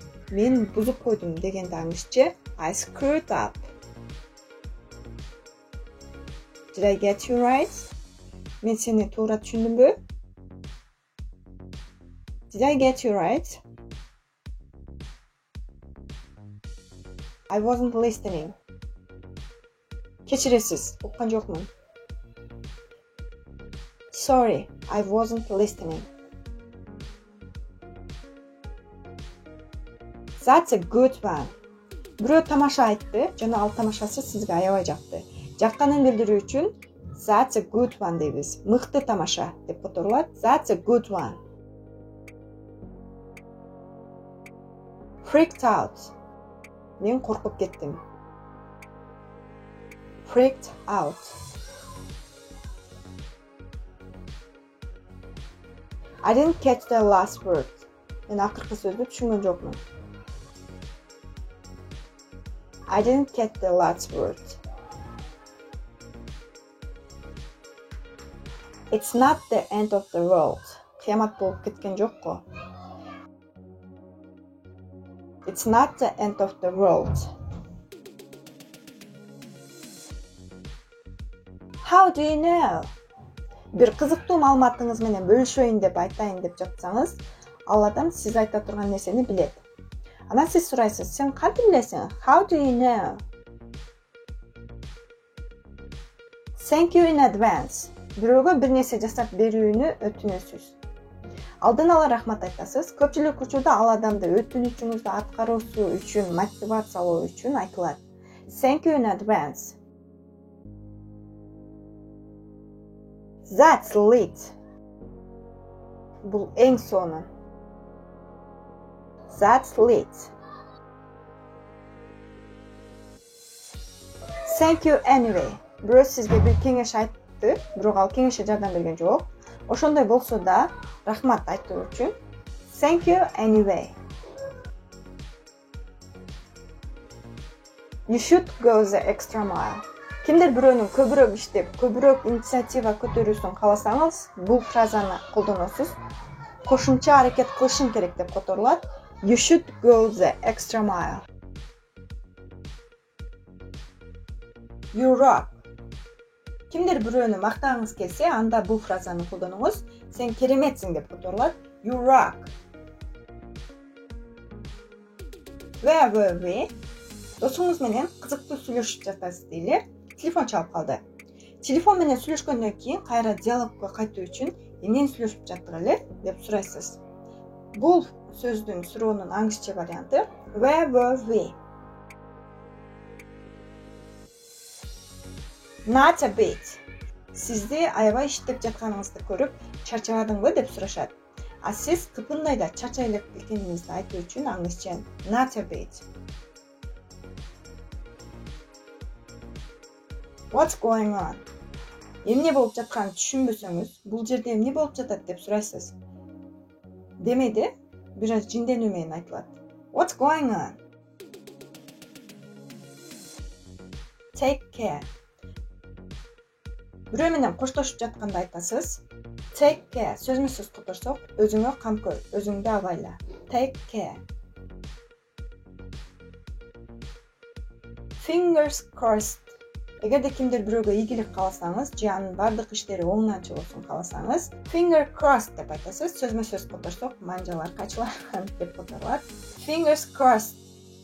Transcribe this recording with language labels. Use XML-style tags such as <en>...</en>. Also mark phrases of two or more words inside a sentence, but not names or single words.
<ky>Мен бузуп койдум дегенди аңызчы</ky> <en>I screwed up. Did I get you right?</en> <ky>Мен сени туура түшүндүмбү?</ky> <en>Did I get you right? I wasn't listening.</en> <ky>Кечиресиз, уккан жокмун.</ky> <en>Sorry, I wasn't listening. That's a good one.</en> <ky>Бирөө тамаша айтты, жана ал тамашасы сизге аябай жакты. Жакканын билдирүү үчүн</ky> <en>That's a good one</en> <ky>дейбиз. Мыкты тамаша деп которулат.</ky> <en>That's a good one. Freaked out.</en> <ky>Мен коркуп кеттим.</ky> <en>Freaked out. I didn't catch the last word.</en> <ky>Мен акыркы сөздү түшүнгөн жокмун.</ky> <en>I didn't catch the last word. It's not the end of the world.</en> <ky>Кыямат болуп кеткен жокко.</ky> <en>It's not the end of the world. How do you know?</en> <ky>Бир кызыктуу маалыматыңыз менен бөлүшөйүн деп айтайын деп жатсаңыз, ал адам сиз айта турган нерсени билет. Анан сиз сурайсыз, сен кантип билесиң?</ky> <en>How do you know? Thank you in advance.</en> <ky>Бирөөгө бир нерсе жасап берүүнү өтүнөсүз. Алдын ала рахмат айтасыз. Көпчүлүк учурда ал адамды өтүнүчүңүздү аткаруусу үчүн, мотивациялоо үчүн айтылат.</ky> <en>Thank you in advance. That's lit.</en> <ky>Бул эң сону.</ky> <en>That's lit. Thank you anyway.</en> <ky>Бирөө сизге бир кеңеш айтты, бирок ал кеңешке жардам берген жок. Ошондой болсо да, рахмат айтуу үчүн</ky> <en>Thank you anyway. You should go the extra mile.</en> <ky>Кимдир бирөөнүн көбүрөөк иштеп, көбүрөөк инициатива көтөрүүсүн кааласаңыз, бул фразаны колдоносуз. Кошумча аракет кылышың керек деп которулат.</ky> <en>You should go the extra mile. You rock.</en> <ky>Кимдир бирөөнү мактагыңыз келсе, анда бул фразаны колдонуңуз. Сен кереметсиң деп которулат.</ky> <en>You rock. Where were we?</en> <ky>Досуңуз менен кызыктуу сүйлөшүп жатасыз дейли. Телефон чалып калды. Телефон менен сүйлөшкөндөн кийин кайра диалогко кайтуу үчүн эмнени сүйлөшүп жаттык эле деп сурайсыз. Бул сөздүн суроонун аңызчы варианты</ky> <en>Where were we? Not a bit.</en> <ky>Сизди аябай иштеп жатканыңызды көрүп, чарчабадыңбы деп сурашат. А сиз кыпындайда чарчай элек экениңизди айтуу үчүн аңызчы</ky> <en>Not a bit. What's going on?</en> <ky>Эмне болуп жатканын түшүнбөсөңүз, бул жерде эмне болуп жатат деп сурайсыз. Демейди, бир аз жинденүү менен айтылат.</ky> <en>What's going on? Take care.</en> <ky>Бирөө менен коштошуп жатканда айтасыз.</ky> <en>Take care.</en> <ky>Сөзмө-сөз которсок, өзүңө кам көр, өзүңдү абайла.</ky> <en>Take care. Fingers crossed.</en> <ky>Эгерде кимдир бирөөгө ийгилик кааласаңыз, же анын бардык иштери оңунан чыгысын кааласаңыз,</ky> <en>finger crossed</en> <ky>деп айтасыз. Сөзмө-сөз которсок, манжалар качылар деп которулат.</ky>